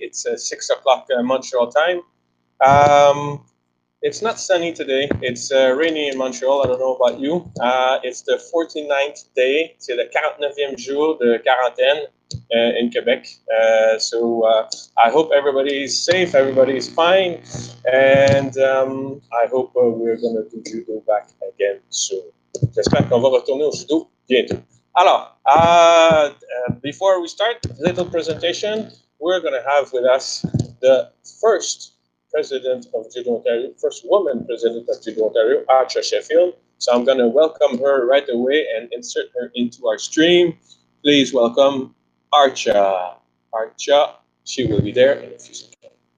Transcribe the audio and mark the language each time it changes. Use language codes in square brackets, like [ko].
[en] It's 6 o'clock Montreal time. Um, it's not sunny today. It's rainy in Montreal. I don't know about you. It's the 49th day. [fr] C'est le 49e jour de quarantaine [en] in Quebec. I hope everybody is safe, everybody is fine, and I hope we're going to do judo back again soon. [fr] J'espère qu'on va retourner au judo bientôt. [en] Alors, before we start, little presentation. We're going to have with us the first president of Judo Ontario, first woman president of Judo Ontario, Aartje Sheffield. So I'm going to welcome her right away and insert her into our stream. Please welcome Aartje. Aartje, she will be there in a few seconds.